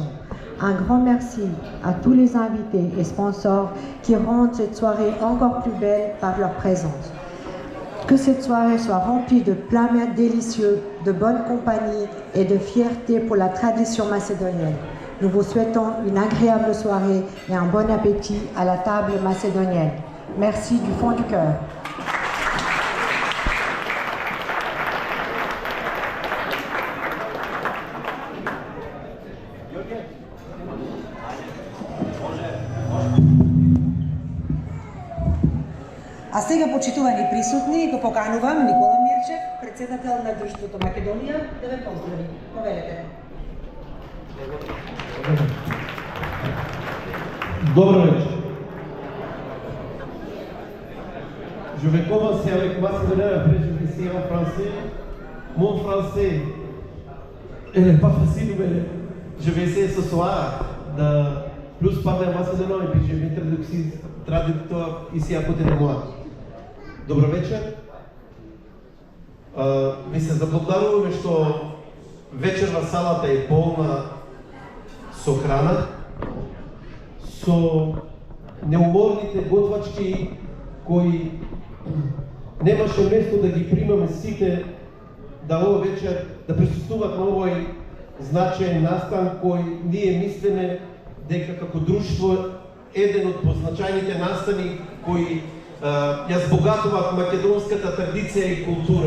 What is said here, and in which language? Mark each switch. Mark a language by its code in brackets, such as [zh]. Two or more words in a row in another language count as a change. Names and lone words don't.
[fr] Un grand merci à tous les invités et sponsors qui rendent cette soirée encore plus belle par leur présence. Que cette soirée soit remplie de plats délicieux, de bonne compagnie et de fierté pour la tradition macédonienne. Nous vous souhaitons une agréable soirée et un bon appétit à la table macédonienne. Merci du fond du cœur. [mk] А сега, почитувани присутни, го поканувам Никола Мирчев, председател на Друштвото Македонија, да ве поздрави. Повелете. Добро вечер. [fr] Je vais commencer avec macédonien, après je vais essayer en français. Mon français, il n'est pas facile, mais je vais essayer ce soir de plus parler en macédonien et puis je vais traducteur ici à côté de moi. [mk] Добро вечер. Ви се заблагодаруваме што вечерна салата е полна со храна, со неуморните готвачки кои немаше место да ги примаме сите да ова вечер да присуствуваат на овој значаен настан кој ние мислиме дека како друштво еден од позначајните настани кои ја збогатуваат македонската традиција и култура.